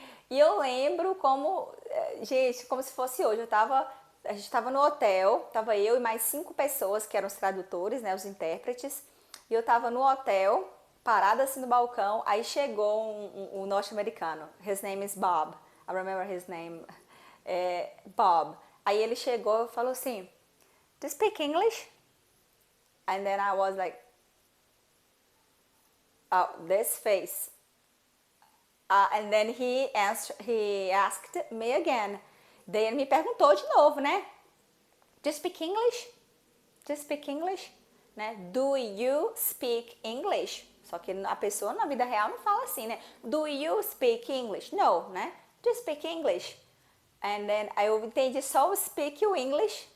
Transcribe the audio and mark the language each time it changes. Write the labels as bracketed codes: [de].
[pt] E eu lembro como, gente, como se fosse hoje, a gente estava no hotel, tava eu e mais 5 pessoas que eram os tradutores, né, os intérpretes, e eu tava no hotel, parada assim no balcão, aí chegou um norte-americano, [en] his name is Bob, I remember his name, Bob. [pt] Aí ele chegou e falou assim, [en] do you speak English? And then I was like, oh, this face. And then he asked me again. [pt] Daí ele me perguntou de novo, né? [en] Do you speak English? Do you speak English? [pt] Né? [en] Do you speak English? [pt] Só que a pessoa na vida real não fala assim, né? [en] Do you speak English? No, [pt] né? [en] Do you speak English? And then [pt] eu entendi só o speak o English.